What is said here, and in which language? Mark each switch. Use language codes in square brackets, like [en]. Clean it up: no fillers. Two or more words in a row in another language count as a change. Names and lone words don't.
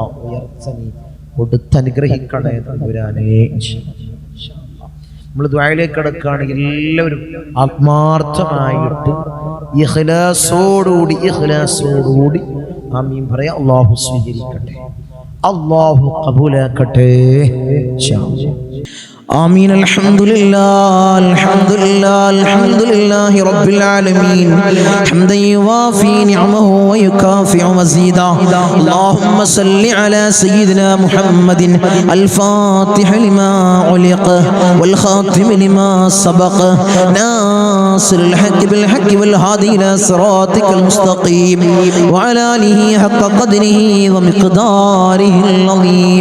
[ml] ഉയർച്ച നീ കൊടുത്തനുഗ്രഹിക്കണേ തമ്പുരാനേ. നമ്മൾ ദുആയിലേക്ക് കടക്കുകയാണെങ്കിൽ എല്ലാവരും ആത്മാർത്ഥമായിട്ട് ഇഖ്ലാസോടുകൂടി ആമീൻ പറയാ. അല്ലാഹു സ്വീകരിക്കട്ടെ, അല്ലാഹു ഖബൂലാക്കട്ടെ [ar] إن شاء الله. آمين. الحمد لله الحمد لله الحمد لله رب العالمين حمدا يوافي نعمه ويكافئ مزيدا. اللهم صل على سيدنا محمد الفاتح لما علق والخاتم لما سبق ناصر الحق بالحق والهادي إلى صراطك المستقيم وعلى آله حق قدره ومقداره العظيم.